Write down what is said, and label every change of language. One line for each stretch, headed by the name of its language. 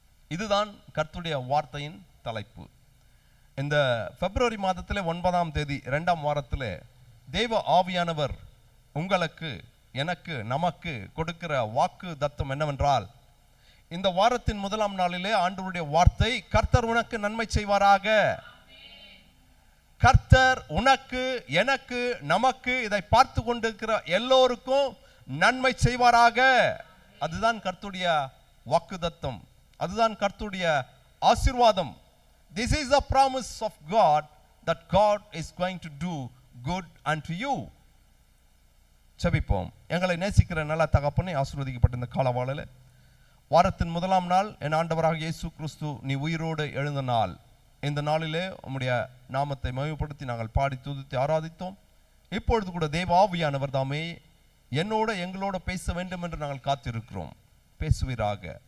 Tamil: இதுதான் கர்த்தருடைய வார்த்தையின் தலைப்பு. இந்த பிப்ரவரி மாதத்தில் 9ஆம் தேதி 2ஆம் வாரத்தில் தேவ ஆவியானவர் உங்களுக்கு, எனக்கு, நமக்கு கொடுக்கிற வாக்கு தத்தம் என்னவென்றால், இந்த வாரத்தின் 1ஆம் நாளிலே ஆண்டவருடைய வார்த்தை, கர்த்தர் உனக்கு நன்மை செய்வாராக. கர்த்தர் உனக்கு, எனக்கு, நமக்கு, இதை பார்த்து கொண்டிருக்கிற எல்லோருக்கும் நன்மை செய்வாராக. அதுதான் கர்த்தருடைய வாக்கு தத்தம், அதுதான் கர்த்தருடைய ஆசீர்வாதம்.
English: This is the promise of God, that God is going to do good unto you.
Tamil: செபிப்போம். எங்களை நேசிக்கிற நல்ல தகப்பனே, ஆசீர்வதிக்கப்பட்ட இந்த காலவாளில் வாரத்தின் 1ஆம் நாள், என் ஆண்டவராக இயேசு கிறிஸ்து நீ உயிரோடு எழுந்த நாள். இந்த நாளிலே உம்முடைய நாமத்தை மகிமைப்படுத்தி நாங்கள் பாடி துதித்து ஆராதித்தோம். இப்பொழுது கூட தேவ ஆவியானவர் தாமே என்னோட எங்களோட பேச வேண்டும் என்று நாங்கள் காத்திருக்கிறோம். பேசுவீராக.